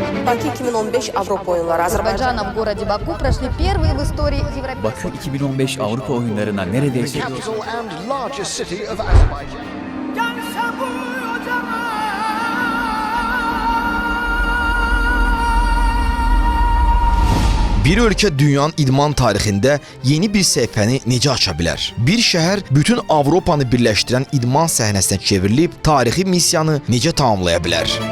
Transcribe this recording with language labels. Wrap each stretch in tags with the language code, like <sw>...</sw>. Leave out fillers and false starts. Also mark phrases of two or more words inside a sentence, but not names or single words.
<az>Bakı 2015 Avropa oyunları</az> <tr>Azerbaycan'da</tr> <ru>в городе Баку прошли первые в истории европейские.</ru> <tr>Bakı 2015 Avrupa oyunlarına neredeyse</tr> <en>Capital and largest city of Azerbaijan.</en> <az>Bir ölkə dünyanın idman tarixində yeni bir səhifəni necə aça bilər? Bir şəhər bütün Avropanı birləşdirən idman səhnəsinə çevrilib tarixi missiyanı necə tamamlaya bilər?</az>